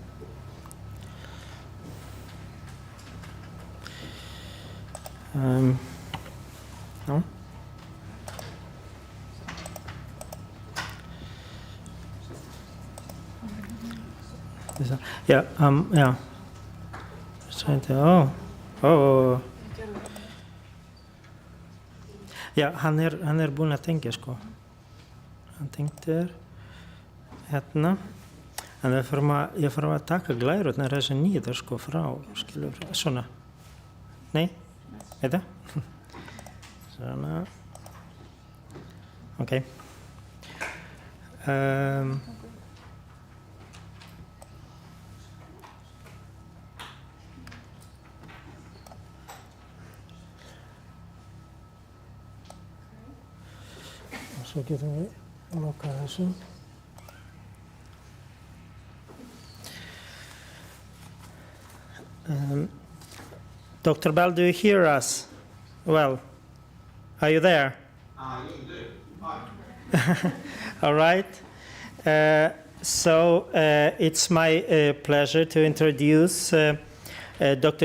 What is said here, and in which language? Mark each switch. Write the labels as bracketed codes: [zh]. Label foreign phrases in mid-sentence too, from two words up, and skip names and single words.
[en] No? Yeah, yeah. Trying to, oh. [is] Já, hann búinn að tengja sko. Hann tengdi hérna. En ég fyrir að taka glærurnar þessi nýður sko frá, skilur, svona. Nei? Þetta? Svona. Ok. Svo getum við lokað þessu. [en] Dr. Bell, do you hear us? Well, are you there? Yes, I do. All right. So it's my pleasure to introduce Dr.